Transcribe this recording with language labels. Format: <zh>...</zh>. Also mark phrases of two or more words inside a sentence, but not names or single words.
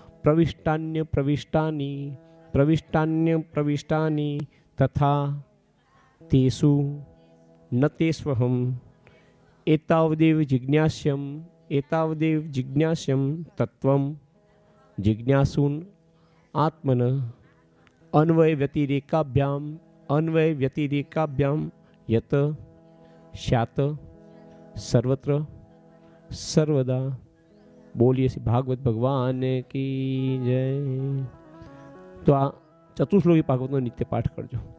<sa>પ્રવિષ્ટાન્ય તથા તેષુ ન તેષ્વહમ, એતાવદેવ જિજ્ઞાસ્યમ તત્વમ જિજ્ઞાસુન आत्मन अन्वय व्यतिरेकाभ्याम यत स्यात् सर्वत्र सर्वदा.</sa> <hi>बोलिए श्री भागवत भगवान की जय.</hi> <gu>તો આ ચતુશ્લોકી ભાગવતનો નિત્ય પાઠ કરજો.</gu>